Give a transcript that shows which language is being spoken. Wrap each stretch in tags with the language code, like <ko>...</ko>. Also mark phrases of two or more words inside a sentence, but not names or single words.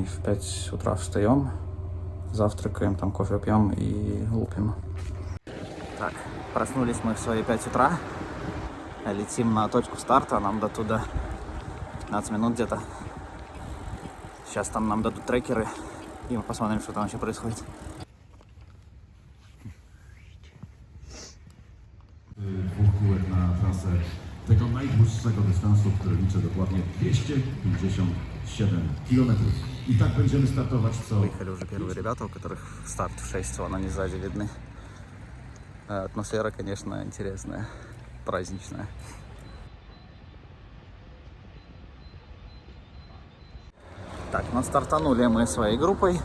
<ru>В 5 утра встаем, завтракаем, там кофе пьем и лупим. Так, проснулись мы в свои 5 утра. Летим на точку старта, нам до туда 15 минут где-то. Сейчас там нам дадут трекеры, и мы посмотрим, что там вообще происходит.</ru> <pl>Dwóch kółek na trasę tego najdłuższego dystansu, który liczy dokładnie 257 km. I tak będziemy startować co...</pl> <ru>Выехали уже первые ребята, у которых старт в 6, вон они сзади видны. Атмосфера, конечно, интересная, праздничная. Так, ну стартанули мы своей группой.</ru>